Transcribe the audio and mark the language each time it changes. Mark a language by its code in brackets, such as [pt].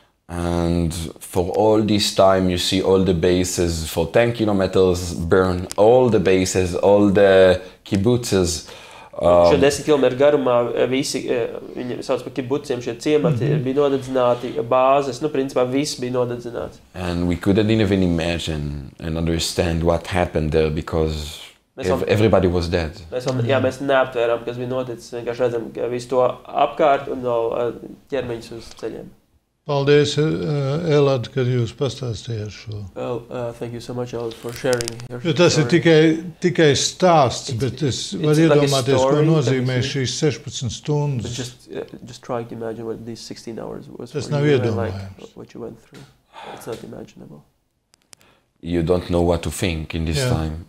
[en] And for all this time, you see all the bases for 10 kilometers burn. All the bases, all the kibbutzes. [lv] Šo 10 kilometru garumā visi, viņi sauc par kibuciem, šie ciemati bija nodedzināti, bāzes, principā viss bija nodedzināts. [en] And we couldn't even imagine and understand what happened there because everybody was dead. [lv] Mēs neaptvērām, kas bija noticis, vienkārši redzam, ka visu to apkārt un vēl ķermeņus uz ceļiem. Paldies, Elad, kad jūs pastāstījāt šo. [en] Thank you so much, Elad, for sharing your story. [lv] Tas ir tikai stāsts, bet es varu iedomāties, ko nozīmē šīs 16 stundas. [en] Just trying to imagine what these 16 hours was. [lv] Tas nav iedomājams. [en] What you went through. It's not imaginable. You don't know what to think in this time.